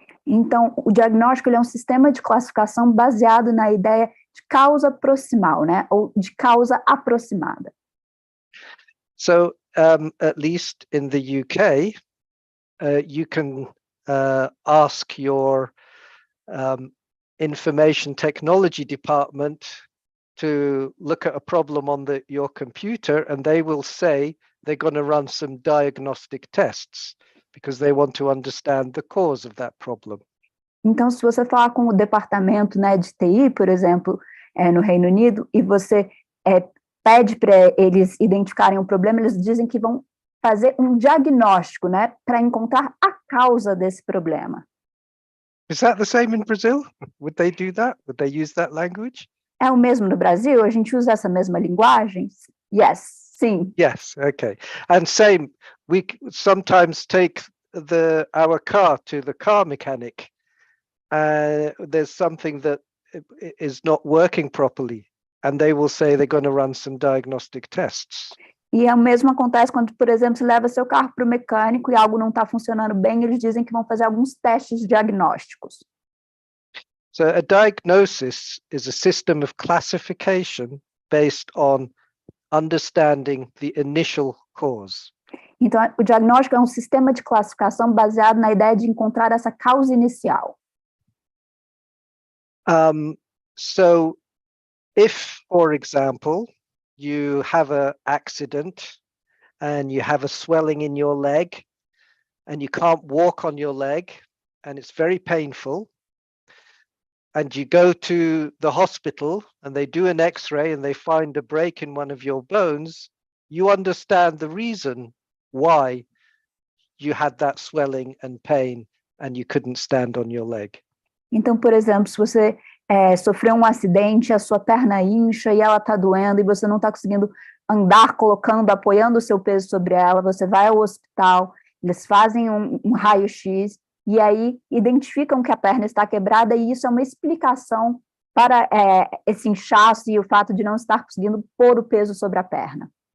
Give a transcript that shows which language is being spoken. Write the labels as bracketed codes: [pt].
[pt] Então, o diagnóstico ele é um sistema de classificação baseado na ideia de causa proximal, né, ou de causa aproximada. [en] So, at least in the UK, you can ask your information technology department to look at a problem on your computer, and they will say they're going to run some diagnostic tests because they want to understand the cause of that problem. [pt] Então, se você falar com o departamento, né, de TI, por exemplo, no Reino Unido, e você pede para eles identificarem um problema, eles dizem que vão fazer um diagnóstico, né, para encontrar a causa desse problema. [en] Is that the same in Brazil? Would they do that? Would they use that language? [pt] É o mesmo no Brasil? A gente usa essa mesma linguagem? [en] Yes, sim. Yes, okay. And same, we sometimes take our car to the car mechanic. There's something that is not working properly, and they will say they're going to run some diagnostic tests. [pt] E o mesmo acontece quando, por exemplo, você leva seu carro para o mecânico e algo não está funcionando bem, eles dizem que vão fazer alguns testes diagnósticos. [en] So a diagnosis is a system of classification based on understanding the initial cause. [pt] Então, o diagnóstico é um sistema de classificação baseado na ideia de encontrar essa causa inicial. [en] So if, for example, you have an accident and you have a swelling in your leg and you can't walk on your leg and it's very painful, and you go to the hospital and they do an X-ray and they find a break in one of your bones, you understand the reason why you had that swelling and pain and you couldn't stand on your leg. [pt] Então, por exemplo, se você sofreu um acidente, a sua perna incha e ela está doendo e você não está conseguindo andar apoiando o seu peso sobre ela, você vai ao hospital, eles fazem um raio-x e aí identificam que a perna está quebrada e isso é uma explicação para esse inchaço e o fato de não estar conseguindo pôr o peso sobre a perna.